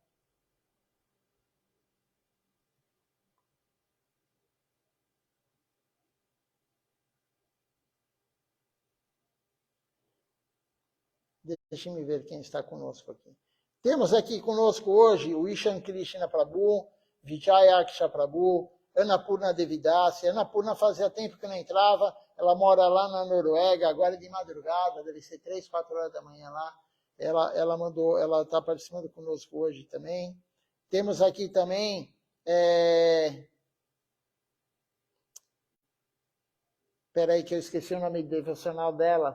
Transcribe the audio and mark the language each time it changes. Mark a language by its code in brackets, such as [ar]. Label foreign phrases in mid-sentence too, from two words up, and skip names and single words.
[pt] Deixa eu ver quem está conosco aqui. Temos aqui conosco hoje o Ishan Krishna Prabhu, Vijaya Aksha Prabhu, Annapurna Devidasi. Annapurna fazia tempo que não entrava, ela mora lá na Noruega, agora de madrugada, deve ser 3, 4 horas da manhã lá. Ela está participando conosco hoje também. Temos aqui também... Espera aí que eu esqueci o nome devocional dela.